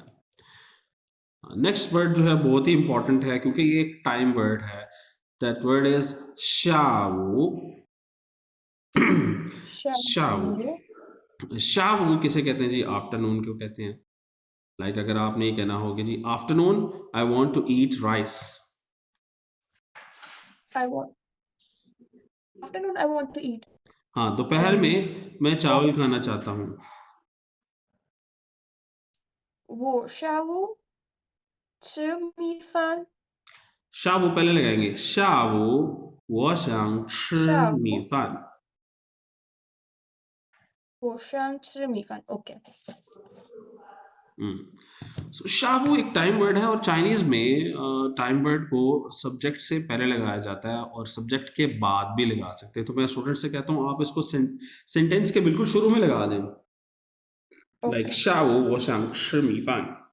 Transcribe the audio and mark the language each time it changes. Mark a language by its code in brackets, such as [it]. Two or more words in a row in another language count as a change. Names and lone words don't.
[ur] نیکسٹ ورڈ جو ہے بہت ہی امپورٹنٹ ہے، کیونکہ یہ ایک [en] time word [ur] ہے. [en] that word is 下午. 下午. [ur] شاوو کسے کہتے ہیں جی؟ آفٹرنون کو کہتے ہیں۔ لائک اگر آپ نے یہ کہنا ہوگا جی [en] afternoon I want to eat rice. Afternoon I want to eat. [ur] ہاں، دوپہر میں میں چاول کھانا چاہتا ہوں. [zh] 我下午吃米饭。 [ur] شاوو پہلے لگائیں گے۔ شاوو وو [zh] 想吃米饭。我想吃米饭。OK。 [ur] سو شاوو ایک [en] time word [ur] ہے، اور چائنیز میں [en] time word [ur] کو سبجیکٹ سے پہلے لگایا جاتا ہے اور سبجیکٹ کے بعد بھی لگا سکتے ہیں. تو میں سٹوڈنٹ سے کہتا ہوں آپ اس کو سینٹینس کے بالکل شروع میں لگا دیں. [zh] 像下午我想米饭.